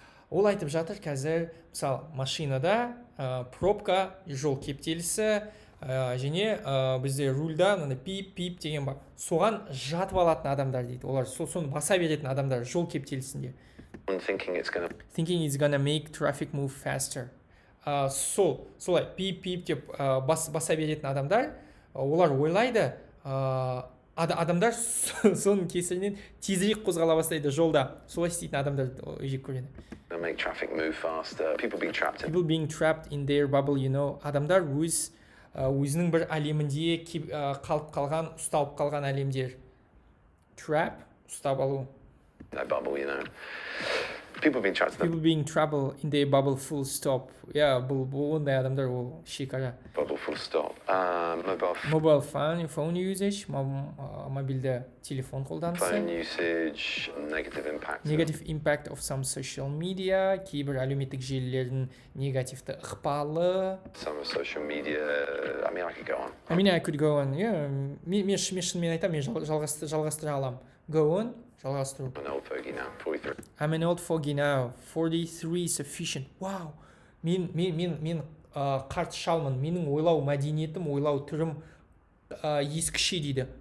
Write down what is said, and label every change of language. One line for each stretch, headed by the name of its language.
Kazakh: Ол айтып жатыр қазір, мысалы, машинада пробка, жол кептелісі, және бізде рульда пип деген бар. Соған жатып алатын адамдар дейді. Олар соны баса беретін адамдар жол кептелісінде.
English: Thinking it's gonna make traffic move faster.
Kazakh: Солай пип деп баса беретін адамдар, олар ойлайды, адамдар соның кесірінен тезірек қозғала бастайды жолда. Солай істейтін адамдар жек көреді.
English: make traffic move faster. People being trapped in their bubble, you know.
Kazakh: Адамдар өзінің бір әлемінде қалып қалған, ұсталып қалған әлемдер. Trap, ұстап алу.
English: That bubble, you know. People being trapped in their bubble, full stop.
Kazakh: Бұл ондай адамдар ол шекара.
English: Bubble, full stop. Mobile phone usage,
Kazakh: мобильді телефон қолданысы.
English: Phone usage, negative impact of some social media,
Kazakh: кейбір әлеуметтік желілердің негативті ықпалы.
English: Some of social media, I mean, I could go on.
Kazakh: Yeah, мен шынымен айтам, мен жалғастыра алам. Go on. Жалғастыру.
English: I'm an old fogey now, 43. I'm an old fogey now, 43 sufficient. Wow.
Kazakh: Мен қарт шалмын. Менің ойлау мәдениетім, ойлау түрім ескіше дейді.